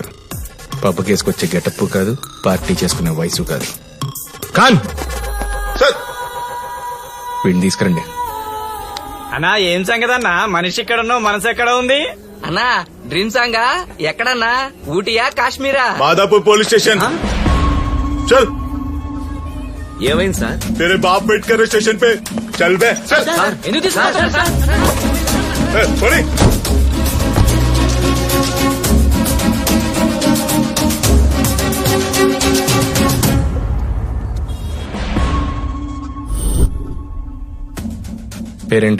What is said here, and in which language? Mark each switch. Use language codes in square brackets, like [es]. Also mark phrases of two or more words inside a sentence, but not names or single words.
[te] పబ్బు కేసుకొచ్చే గెటప్ కాదు, పార్టీ చేసుకునే వయసు కాదు. ఖాన్ సార్, వీడిని తీసుకురండి. అన్నా ఏం సంగతి అన్నా? మనిషి ఇక్కడ ఉన్నావు, మనసు ఎక్కడ ఉంది? అన్నా డ్రీమ్ సాంగా ఎక్కడన్నా? ఊటీయా కాశ్మీరా? [hi] माधापुर पुलिस स्टेशन चल. [te] ఏమైంది సార్? [hi] तेरे बाप वेट कर रहे स्टेशन पे. चल बे. चल. [te] ఎందుకు తీసుకున్నారు సార్? [hi] ए, छोड़ी. [te] పేరేంటి?